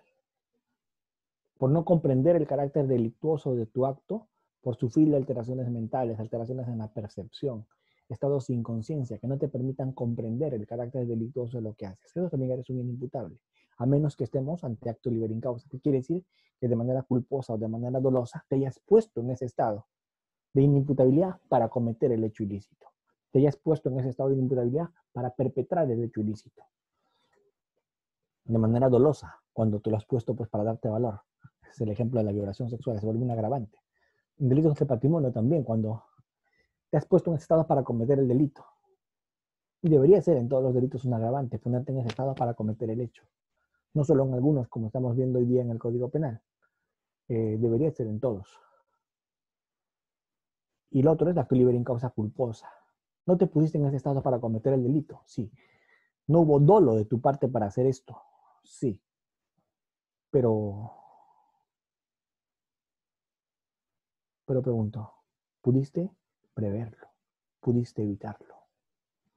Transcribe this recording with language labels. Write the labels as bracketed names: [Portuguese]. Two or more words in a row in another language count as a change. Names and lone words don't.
[Spanish] Por no comprender el carácter delictuoso de tu acto, por sufrir alteraciones mentales, alteraciones en la percepción, estados sin conciencia que no te permitan comprender el carácter delictuoso de lo que haces. Eso también eres un inimputable, a menos que estemos ante acto [Latin] liber in causa. [Spanish] ¿Qué quiere decir? Que de manera culposa o de manera dolosa te hayas puesto en ese estado de inimputabilidad para cometer el hecho ilícito. Te hayas puesto en ese estado de inimputabilidad para perpetrar el hecho ilícito. De manera dolosa, cuando tú lo has puesto pues para darte valor. Es el ejemplo de la violación sexual, se vuelve un agravante. En delitos de patrimonio también, cuando te has puesto en ese estado para cometer el delito. Y debería ser en todos los delitos un agravante, ponerte en ese estado para cometer el hecho. No solo en algunos, como estamos viendo hoy día en el Código Penal. Debería ser en todos. Y lo otro es la acto [Latin] liber in causa [Spanish] culposa. No te pusiste en ese estado para cometer el delito, sí. No hubo dolo de tu parte para hacer esto, sí. Pero pregunto, ¿pudiste preverlo? ¿Pudiste evitarlo?